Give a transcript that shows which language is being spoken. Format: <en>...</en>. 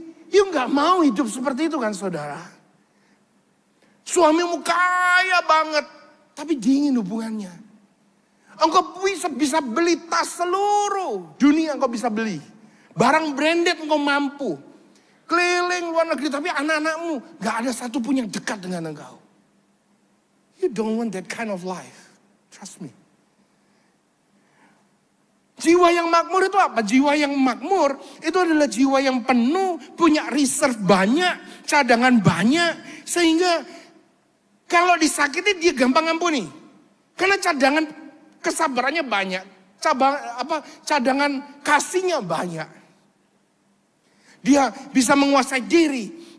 <id>You gak mau hidup seperti itu kan saudara. Suamimu kaya banget. Tapi dingin hubungannya. Engkau bisa beli tas seluruh dunia engkau bisa beli. Barang branded engkau mampu. Keliling luar negeri tapi anak-anakmu gak ada satu pun yang dekat dengan engkau.</id> <en>You don't want that kind of life. Trust me.</en> <id>Jiwa yang makmur itu apa? Jiwa yang makmur itu adalah jiwa yang penuh, punya reserve banyak, cadangan banyak. Sehingga kalau disakiti dia gampang ampuni. Karena cadangan kesabarannya banyak, cadangan kasihnya banyak. Dia bisa menguasai diri,</id>